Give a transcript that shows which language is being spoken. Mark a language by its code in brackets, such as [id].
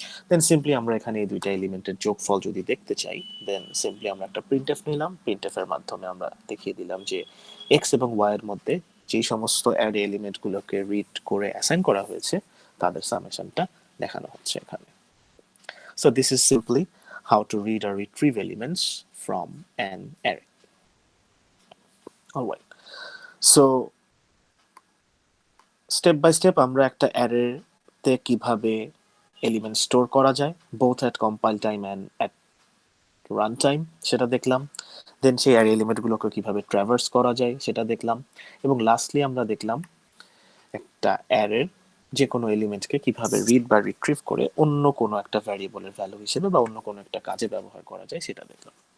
[bn] দেন simply আমরা এখানে এই দুইটা এলিমেন্টের যোগফল যদি দেখতে চাই দেন সিম্পলি আমরা একটা প্রিন্টএফ নিলাম। প্রিন্টএফ এর মাধ্যমে আমরা দেখিয়ে দিলাম যে এক্স এবং ওয়াই এর মধ্যে যেই সমস্ত অ্যারে এলিমেন্টগুলোকে রিড করে অ্যাসাইন করা হয়েছে তাদের সামেশনটা দেখানো হচ্ছে এখানে। [en] So this is simply how to read or retrieve elements from an array. [bn] Alright, so step by step আমরা একটা অ্যারেতে কিভাবে এলিমেন্ট স্টোর করা যায় both at compile time and at run time সেটা দেখলাম। দেন সেই অ্যারে এলিমেন্টগুলোকে কিভাবে ট্র্যাভার্স করা যায় সেটা দেখলাম এবং লাস্টলি আমরা দেখলাম একটা অ্যারের যে কোনো এলিমেন্টকে কিভাবে রিড বা রিট্রিভ করে অন্য কোনো একটা ভ্যারিয়েবলের ভ্যালু হিসেবে বা অন্য কোনো একটা কাজে ব্যবহার করা যায় সেটা দেখলাম।